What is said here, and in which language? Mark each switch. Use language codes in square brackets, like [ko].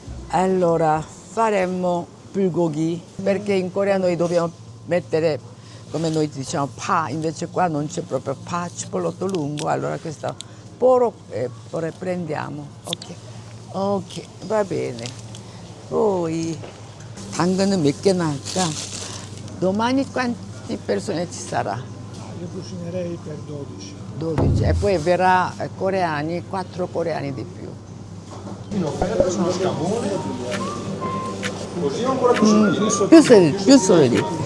[it] Allora, faremmo bulgogi, perché in Corea noi dobbiamo mettere, come noi diciamo, pa, invece qua non c'è proprio pa, cipollotto lungo, allora questo poro prendiamo. Ok, va bene. [ko] Poi, 당근은 몇 개나 할까? [it] Domani quante persone ci sarà? Io cucinerei per 12. 12. E poi verrà coreani, 4 coreani di più. Sono scamone, così o ancora più sottili? Più solidi.